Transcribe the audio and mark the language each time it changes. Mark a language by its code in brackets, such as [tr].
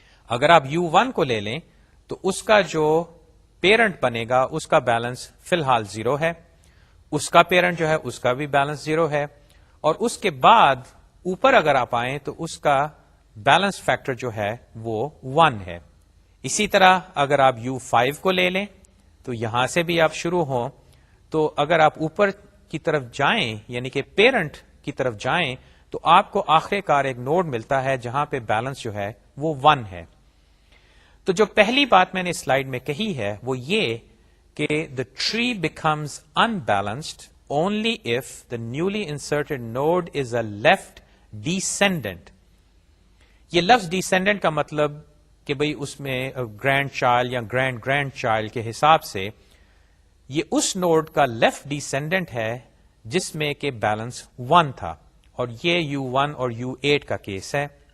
[ur] اگر آپ U1 کو لے لیں تو اس کا جو پیرنٹ بنے گا اس کا بیلنس فی الحال 0 ہے، اس کا پیرنٹ جو ہے اس کا بھی بیلنس 0 ہے، اور اس کے بعد اوپر اگر آپ آئیں تو اس کا بیلنس فیکٹر جو ہے وہ 1 ہے. اسی طرح اگر آپ U5 کو لے لیں تو یہاں سے بھی آپ شروع ہوں تو اگر آپ اوپر کی طرف جائیں یعنی کہ پیرنٹ کی طرف جائیں تو آپ کو آخر کار ایک نوڈ ملتا ہے جہاں پہ بیلنس جو ہے وہ 1 ہے. تو جو پہلی بات میں نے سلائیڈ میں کہی ہے وہ یہ کہ [en] the tree becomes unbalanced only if the newly inserted node is a left descendant. [ur] یہ لفظ descendant کا مطلب کہ بھئی اس میں گرینڈ چائلڈ یا گرینڈ گرینڈ چائلڈ کے حساب سے یہ اس نوڈ کا لیفٹ ڈیسینڈنٹ ہے جس میں کہ بیلنس 1 تھا، اور یہ U1 اور U8 کا کیس ہے.